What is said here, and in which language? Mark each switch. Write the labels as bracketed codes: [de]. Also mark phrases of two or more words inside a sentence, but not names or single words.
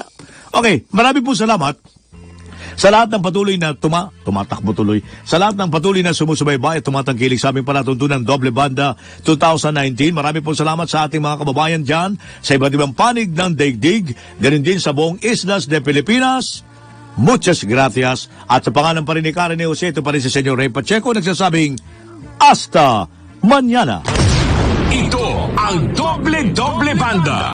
[tl] Okay, marami po salamat sa lahat ng patuloy na tumatakbo tuloy. Sa lahat ng patuloy na sumusubaybay at tumatangkilik sa aming palatuntunan Doble Banda 2019. Marami po salamat sa ating mga kababayan dyan sa iba't ibang panig ng daigdig. Ganun din sa buong [es] Islas de Pilipinas. Muchas gracias. [tl] At sa pangalan pa rin ni Karen Jose, ito pa rin si Senyor Ray Pacheco nagsasabing [es] hasta mañana. [tl] Ito ang Doble Banda.